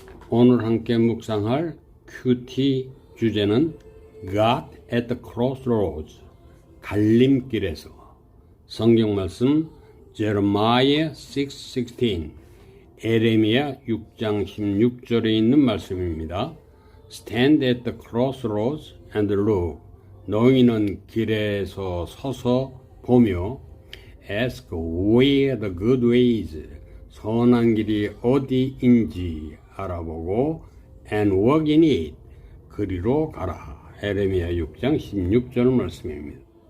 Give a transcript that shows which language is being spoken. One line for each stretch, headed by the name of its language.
Korean: 오늘 함께 묵상할 큐티 주제는
English: God at the Crossroads,
Korean: 갈림길에서. 성경 말씀 제레미야 6:16, 에레미야 6장 16절에 있는 말씀입니다.
English: Stand at the crossroads and look.
Korean: 너희는 길에서 서서 보며
English: Ask where the good way is.
Korean: 선한 길이 어디인지 알아보고
English: and walk in it.
Korean: 그리로 가라. 에레미야 6장 16절 말씀입니다.